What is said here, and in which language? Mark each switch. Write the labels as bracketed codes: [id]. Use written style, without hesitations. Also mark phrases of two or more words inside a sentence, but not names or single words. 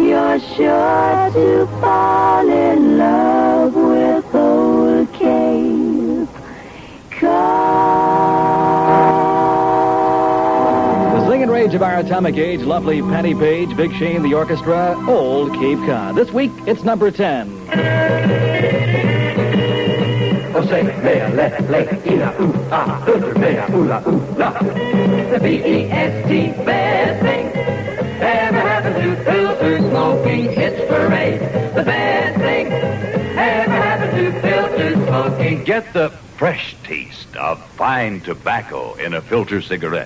[en] You're sure to fall in love with old Cape Cod. The singing rage of our atomic age, lovely Patty Page, Big Shane, the orchestra, Old Cape Cod. This week, it's number 10. Oh, say, mea, le, ina, ah, mea, la. The B-E-S-T, best thing ever happened to filter smoking. It's parade. The best thing ever happened to filter smoking. Get the fresh taste of fine tobacco in a filter cigarette.